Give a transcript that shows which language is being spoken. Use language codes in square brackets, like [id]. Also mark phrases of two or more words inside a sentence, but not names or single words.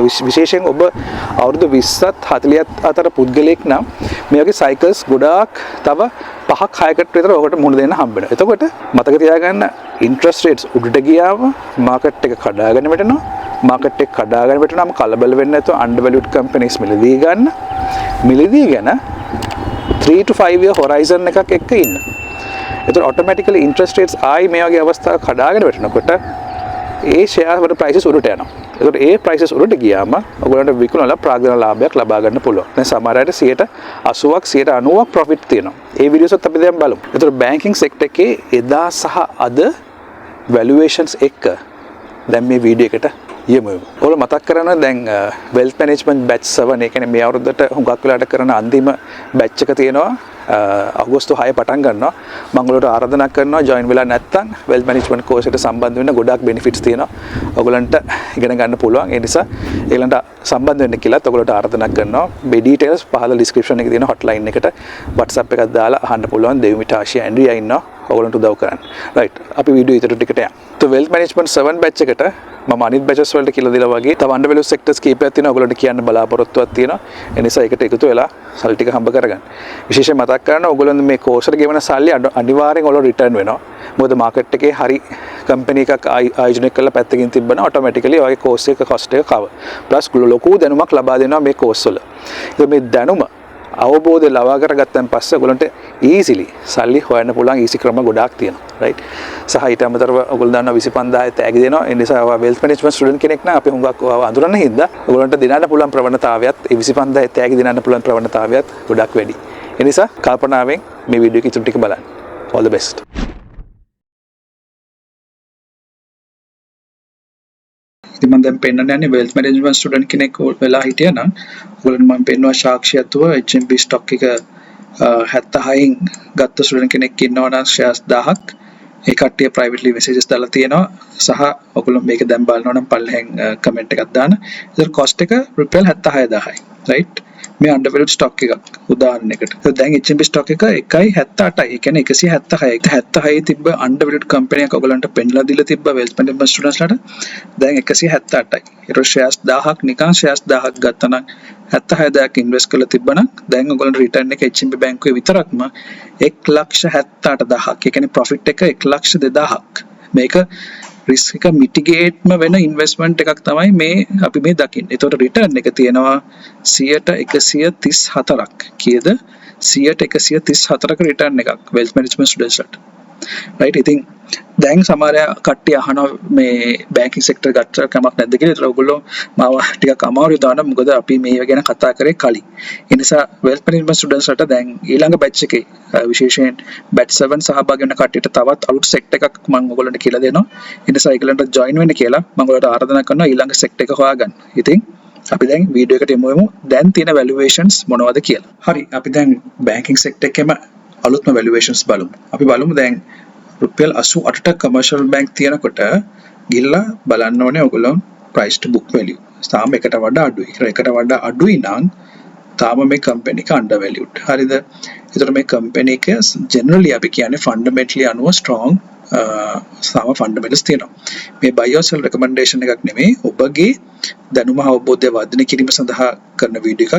[si] විශේෂයෙන් ඔබ අවුරුදු 20ත් 40ත් අතර පුද්ගලයෙක් නම් මේ වගේ සයිකල්ස් ගොඩාක් තව 5ක් 6කට විතර ඔකට මුහුණ දෙන්න හම්බ වෙනවා. එතකොට මතක තියාගන්න [en] interest rates [si] උඩට ගියාම මාකට් එක කඩාගෙන වැටෙනවා. මාකට් එක කඩාගෙන වැටුනම කලබල වෙන්නේ නැතුව [en] undervalued companies [si] මිලදී ගන්න. මිලදී ගැන [en] 3 to 5 year horizon [si] එකක් එක්ක ඉන්න. එතකොට automatically [en] interest rates [si] ආයි මේ වගේ අවස්ථාවක් කඩාගෙන වැටෙනකොට ඒ share වල prices උඩට යනවා. එතකොට ඒ prices උඩට ගියාම ඔයගොල්ලන්ට විකුණලා ප්‍රාග්ධන ලාභයක් ලබා ගන්න පුළුවන්. දැන් සමහර අයට 80ක් 90ක් profit තියෙනවා. ඒ videos එකත් අපි දැන් බලමු. එතකොට [en] banking sector [si] එකේ එදා සහ අද valuations එක්ක දැන් මේ වීඩියෝ එකට යමු. ඔයාලා මතක් කරගන්න දැන් [en] wealth management batch 7 [si] ඒ කියන්නේ මේ අවුරුද්දට හුඟක් වෙලාට කරන අන්තිම batch එක තියෙනවා. අගෝස්තු 6 පටන් ගන්නවා. මම ඔයාලට ආරාධනා කරනවා join වෙලා නැත්නම් [en] wealth management course [si] එකට සම්බන්ධ වෙන්න ගොඩාක් benefits තියෙනවා. ඔයගලන්ට ඉගෙන ගන්න පුළුවන්. ඒ නිසා ඒගලන්ට සම්බන්ධ වෙන්න කියලාත් ඔයගලට ආරාධනා කරනවා. මේ details පහළ description එකේ තියෙන hotline එකට WhatsApp එකක් දාලා අහන්න පුළුවන්. Dewmi Tashiya Andrea ඉන්නවා. ඔයගලන්ට උදව් කරන්න. right. අපි වීඩියෝ ඊට ටිකට යමු. તો [en] wealth management 7 batch [si] එකට මම අනිත් batches වලට කියලා දීලා වගේ තව [en] undervalued sectors [si] කීපයක් තියෙනවා. ඔයගලන්ට කියන්න බලාපොරොත්තුවක් තියෙනවා. ඒ නිසා ඒකට එකතු වෙලා සල්ලි ටික හම්බ කරගන්න. විශේෂයෙන් මතක් කරගන්න ඔයගොල්ලෝ මේ course එකට ගෙවන සල්ලි අනිවාර්යෙන් ඔයගොල්ලෝ return වෙනවා. මොකද market එකේ හරි company එකක් ආයෝජනය කරලා පැත්තකින් තිබ්බනම් automatically ඔයගේ course එක cost එක cover. plus ලොකු දැනුමක් ලබා දෙනවා මේ course වල. ඒක මේ දැනුම අවබෝධය ලබා කරගත්තන් පස්සේ ඔයගොල්ලන්ට easily සල්ලි හොයන්න පුළුවන් easy ක්‍රම ගොඩාක් තියෙනවා. right. සහ ඊට අමතරව ඔයගොල්ලෝ දන්නවා 25000 තෑගි දෙනවා. ඒ නිසා ඔයා [en] wealth management student [si] කෙනෙක් නම් අපි හුඟක් අඳුරන්න හින්දා ඔයගොල්ලන්ට දෙන්න පුළුවන් ප්‍රවණතාවයත් ඒ 25000 තෑගි දෙන්න පුළුවන් ප්‍රවණතාවයත් ගොඩාක් වැඩි. ඒ නිසා කල්පනාවෙන් මේ වීඩියෝ එක ඉතුරු ටික බලන්න. [en] all the best. [si] ඉතින් මම දැන් පෙන්නන්න යන්නේ [en] wealth management student [si] කෙනෙක් වෙලා හිටියා නම් ඔයගොල්ලන්ට මම පෙන්නවා සාක්ෂියත්ව HMB stock එක 76න් ගත්ත ස්ටුඩන්ට් කෙනෙක් ඉන්නවා නම් shares 1000ක් ඒ කට්ටිය [en] privately messages [si] දාලා තියෙනවා සහ ඔයගොල්ලෝ මේක දැන් බලනවා නම් පල්ලෙහෙන් comment එකක් දාන්න. ඒතර cost එක රුපියල් 76000යි. right. මේ [en] undervalued stock [si] එකක් උදාහරණයකට. දැන් HMB stock එක 1.78යි. ඒ කියන්නේ 176. 76 තිබ්බ [en] undervalued company [si] එකක් ඔයගලන්ට පෙන්ලා දීලා තිබ්බ [en] wealth management students [si] ලාට දැන් 178යි. ඊට shares 1000ක් නිකන් shares 1000ක් ගත්තා නම් 76000ක් invest කරලා තිබ්බනම් දැන් ඔයගලන්ට return එක HMB බැංකුවේ විතරක්ම 1,78,000ක්. ඒ කියන්නේ profit එක 1,02,000ක්. මේක risk එක mitigate වෙන investment එකක් තමයි මේ අපි මේ දකින්නේ. ඒතකොට return එක තියෙනවා 134ක්. කීයද? 134ක return එකක් [en] wealth management students [si] ලාට. right. ඉතින් දැන් සමහර කට්ටිය අහනවා මේ [en] banking sector [si] ගත්ත කමක් නැද්ද කියලා. ඒතර ඔයගොල්ලෝ මාව ටිකක් අමාරුයි දාන්න. මොකද අපි මේ ගැන කතා කරේ කලින්. ඒ නිසා [en] wealth management students [si] ලාට දැන් ඊළඟ batch එකේ විශේෂයෙන් batch 7 සහභාගී වෙන කට්ටියට තවත් අලුත් sector එකක් මම ඔයගොල්ලන්ට කියලා දෙනවා. ඒ නිසා ඒගොල්ලන්ට join වෙන්න කියලා මම ඔයාලට ආරාධනා කරනවා ඊළඟ sector එක හොයාගන්න. ඉතින් අපි දැන් වීඩියෝ එකට යමු. දැන් තියෙන valuations මොනවද කියලා. හරි. අපි දැන් [en] banking sector [si] එකේම අලුත්ම valuations බලමු. අපි බලමු දැන් රුපියල් 88ට commercial bank තියනකොට ගිල්ලා බලන්න ඕනේ ඔයගොල්ලෝ [en] price to book value. [si] තාම එකට වඩා අඩුයි. එකට වඩා අඩුයි නම් තාම මේ company එක undervalued. හරිද? ඒතර මේ company එක generally අපි කියන්නේ fundamentally අනුව strong සාම ෆන්ඩමෙන්ටල්ස් තියෙනවා. මේ [en] buy or sell recommendation [si] එකක් නෙමෙයි, ඔබගේ දැනුම අවබෝධය වර්ධනය කිරීම සඳහා කරන වීඩියෝ එකක්.